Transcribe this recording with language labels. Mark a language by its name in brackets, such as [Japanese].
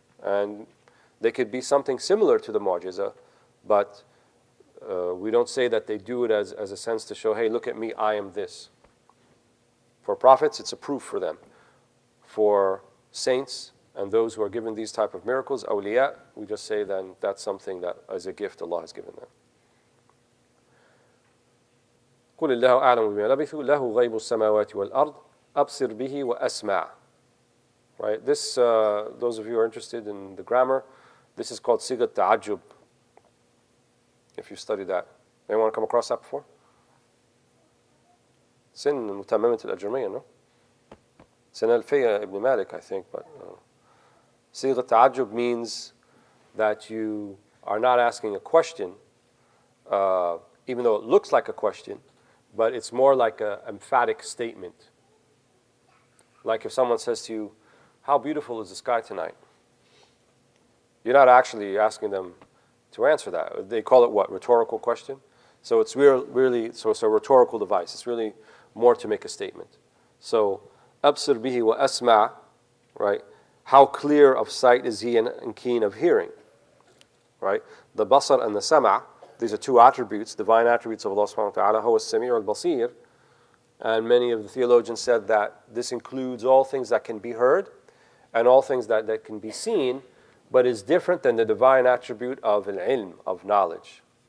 [English] And they could be something similar to the mu'jiza, but we don't say that they do it as a sense to show, hey, look at me, I am this. For prophets, it's a proof for them. For saints, And those who are given these type of miracles, awliya, we just say then that's something that is a gift Allah has given them. [Arabic] قل الله أعلم بما لبثوا له غيب السماوات والأرض أبصر به وأسمع. [English] Right? This, those of you who are interested in the grammar, this is called sigat ta'ajjub. If you study that, anyone come across that before? Sin متممة الأجرمية, no? Sin Alfiya ibn Malik, I think, but sigat ta'ajjub means that you are not asking a question, even though it looks like a question, but it's more like an emphatic statement. Like if someone says to you, how beautiful is the sky tonight? You're not actually asking them to answer that. They call it what? Rhetorical question? So it's really, so it's a rhetorical device. It's really more to make a statement. So, [Arabic] أبصر به وأسمع, [English] right? How clear of sight is he and keen of hearing? Right? The basar and the sama', these are two attributes, divine attributes of Allah subhanahu wa ta'ala, [Arabic] huwa as-sami' al-basir. [English] And many of the theologians said that this includes all things that can be heard and all things that can be seen, but is different than the divine attribute of al-ilm, of knowledge.